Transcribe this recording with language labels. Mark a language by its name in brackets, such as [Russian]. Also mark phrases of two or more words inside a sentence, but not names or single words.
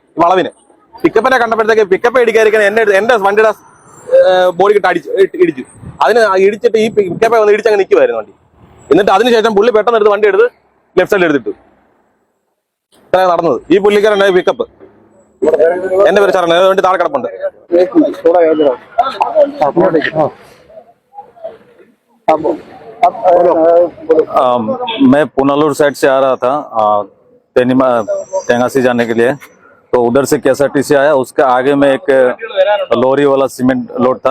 [Malayalam] ഈ വളവിന് പിക്കപ്പിനെ കണ്ടപ്പോഴത്തേക്ക് പിക്കപ്പ് ഇടിക്കാതിരിക്കാൻ എന്റെ വണ്ടിയുടെ ബോഡിക്കിട്ട് ഇടിച്ചു. അതിന് ഇടിച്ചിട്ട് ഈ പിക്കപ്പെ വന്ന് ഇടിച്ചങ്ങ് നിൽക്കുമായിരുന്നു വണ്ടി. എന്നിട്ട് അതിനുശേഷം പുള്ളി പെട്ടെന്ന് എടുത്ത് വണ്ടി എടുത്ത് ലെഫ്റ്റ് സൈഡിൽ എടുത്തിട്ടു. ഇത്ര നടന്നത്. ഈ പുള്ളിക്കാരൻ പിക്കപ്പ് എന്റെ പേര് സാറാണ്. വേണ്ടി താഴെ കിടപ്പുണ്ട്. [Hindi] मैं पुनलूर साइड से आ रहा था तेंगासी जाने के लिए, तो उधर से KSRTC आया. उसके आगे में एक लॉरी वाला सीमेंट लोड था.